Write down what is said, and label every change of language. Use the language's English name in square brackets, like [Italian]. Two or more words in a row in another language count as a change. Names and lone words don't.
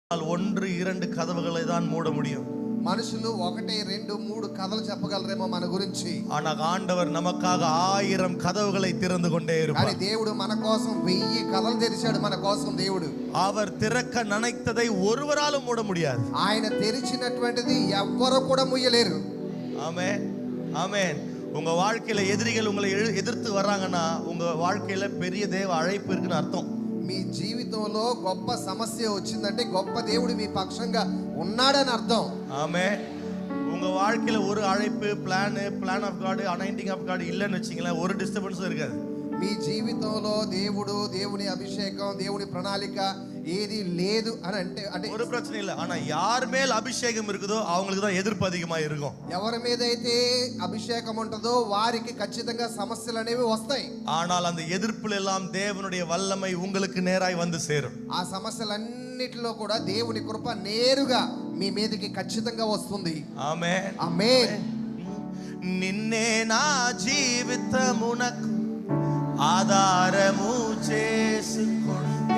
[Tamil] ஒன்று இரண்டு கதவுகளை தான் மூட முடியும். [Telugu] మనుషులు ఒకటి రెండు మూడు కథలు చెప్పగలరేమో మన గురించి. [Tamil] ஆனால் ஆண்டவர் நமக்காக 1000 கதவுகளை திறந்து கொண்டே இருப்பார். [Telugu] కానీ దేవుడు మన కోసం 1000 కథలు తెరిచాడు మన కోసం దేవుడు. [Tamil] அவர் திறக்க நினைத்ததை ஒருவராலும் மூட முடியாது. [Telugu] ఆయన తెరిచినటువంటిది ఎవ్వరు కూడా మూయలేరు. [Tamil] ஆமென் ஆமென். உங்க வாழ்க்கையில எதிரிகள் உங்களை எதிர்த்து வர்றாங்கன்னா உங்க வாழ்க்கையில பெரிய தேவ அழைப்பு இருக்குன்னு அர்த்தம். [Telugu] మీ జీవితంలో గొప్ప సమస్య వచ్చిందంటే గొప్ప దేవుడు మీ పక్షంగా ఉన్నాడని అర్థం. [Tamil] ஆமென். உங்க வாழ்க்கையில ஒரு அழைப்பு [English] plan of God anointing of God [Tamil] இல்லன்னு வெச்சீங்களா ஒரு டிஸ்டர்பன்ஸும் இருக்காது. [Telugu] మీ జీవితంలో దేవుడు దేవుని అభిషేకం దేవుని ప్రణాళిక ఏది లేదు అని అంటే [Tamil] ஒரு பிரச்சனை இல்ல. ஆனா யார் மேல் அபிஷேகம் இருக்குதோ அவங்களுக்கு தான் எதிர்ப்பு அதிகமா இருக்கும். [Telugu] ఎవరి మీదైతే అభిషేకం ఉంటుందో వారికి ఖచ్చితంగా సమస్యలు అనేవి వస్తాయి. [Tamil] ஆனால் அந்த எதிர்ப்புல எல்லாம் தேவனுடைய வல்லமை உங்களுக்கு நேராய் வந்து சேரும். [Telugu] ఆ సమస్యలన్నిటిలో కూడా దేవుని కృప నేరుగా మీ మీదకి ఖచ్చితంగా వస్తుంది. ఆమేన్ ఆమేన్. నిన్నే నా జీవితమునకు ఆధారము చేసుకొను